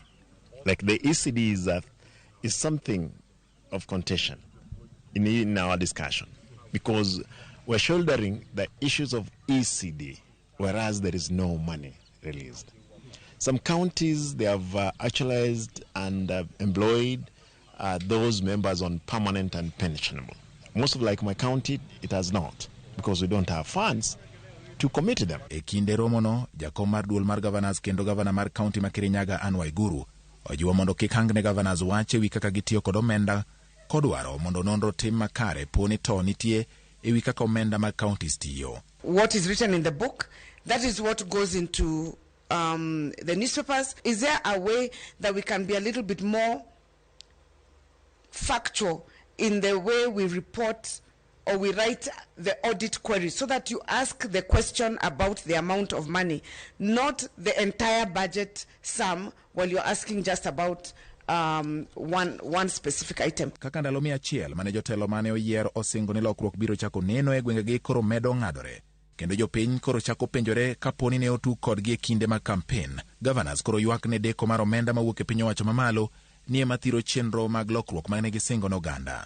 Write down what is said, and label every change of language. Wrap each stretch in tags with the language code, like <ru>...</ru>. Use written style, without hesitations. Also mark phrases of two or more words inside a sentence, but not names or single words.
<en>Like the ECD is something of contention in our discussion, because we're shouldering the issues of ECD, whereas there is no money released. Some counties, they have actualized and employed those members on permanent and pensionable. Most of like my county, it has not, because we don't have funds to commit to them.</en> <luo>E kinde romono, jakom mar duol mar Gavanas kendo gavana mar county ma Kirinyaga Ann Waiguru ojiwo mondo kik hangne Gavanas wache wi kaka gitiyo kod omenda kodwaro mondo nonro tim makare poni to nitie e wi kaka omenda mag counties tiyo.</luo> <en>What is written in the book, that is what goes into the newspapers. Is there a way that we can be a little bit more factual in the way we report or we write the audit query, so that you ask the question about the amount of money, not the entire budget sum, while you're asking just about one specific item.</en> <luo>Kaka ndalo 100 mane jotelo mane oyier osingo ni lokruok biro chako neno e gwengegi koro medo ng'adore, kendo jopiny koro chako penjore kaponi ne otu kodgi e kinde mag campaign. Gavanas koro ywak ne deko mar omenda mawuok e piny owacho mamalo ni ema thiro chenro mag lokruok mane gisingo n'oganda.</luo>